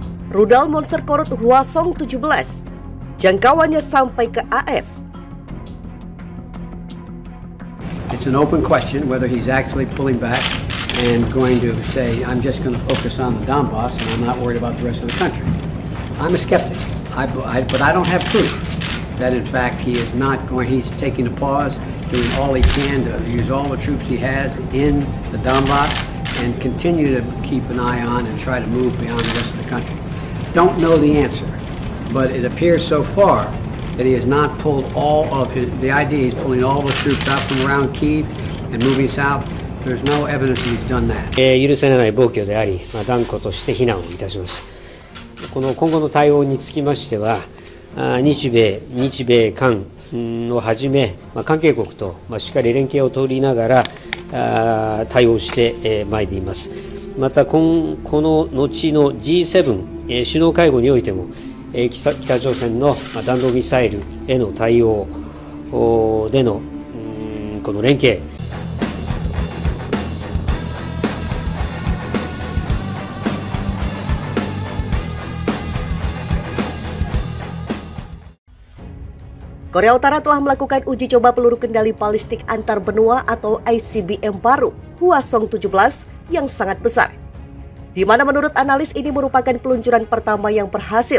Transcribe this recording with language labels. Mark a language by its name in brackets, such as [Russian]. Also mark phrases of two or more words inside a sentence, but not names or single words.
[Indonesian] Rudal monster korut Hwasong 17, jangkauannya sampai ke AS. [English] It's an open question whether he's actually pulling back and going to say, I'm just going to focus on the Donbass and I'm not worried about the rest of the country. I'm a skeptic, but I don't have proof that in fact he is not going, he's taking a pause, doing all he can to use all the troops he has in the Donbass and continue to keep an eye on and try to move beyond the rest of the country. Don't know the answer, but it appears so far that he has not pulled all of the idea he's pulling all the troops out from around Kyiv and moving south. There's no evidence that he's done that. [Japanese] 許されない暴挙であり、断固として非難をいたします。この今後の対応につきましては、日米韓をはじめ、関係国としっかり連携を取りながら対応してまいります。またこの後の G7 首脳会合においても、北朝鮮の弾道ミサイルへの対応でのこの連携。 [Indonesian] Korea Utara telah melakukan uji coba peluru kendali balistik antar benua atau ICBM baru Hwasong 17 yang sangat besar, di mana menurut analis ini merupakan peluncuran pertama yang berhasil.